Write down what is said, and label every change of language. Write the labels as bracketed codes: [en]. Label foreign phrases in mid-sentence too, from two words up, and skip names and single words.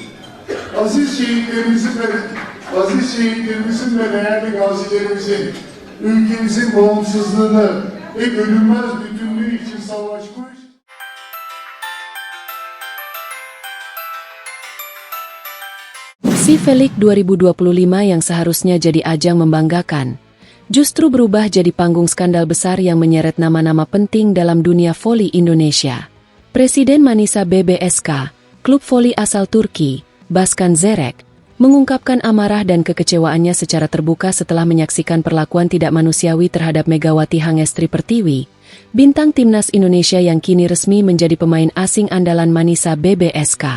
[tr] Aziz şehitlerimizin ve değerli gazilerimizin ülkemizin bağımsızlığını ve bölünmez bütünlüğü için savaşmış. [id] Cifelik 2025 yang seharusnya jadi ajang membanggakan, justru berubah jadi panggung skandal besar yang menyeret nama-nama penting dalam dunia voli Indonesia. Presiden Manisa BBSK, klub voli asal Turki, Başkan Zerek, mengungkapkan amarah dan kekecewaannya secara terbuka setelah menyaksikan perlakuan tidak manusiawi terhadap Megawati Hangestri Pertiwi, bintang timnas Indonesia yang kini resmi menjadi pemain asing andalan Manisa BBSK.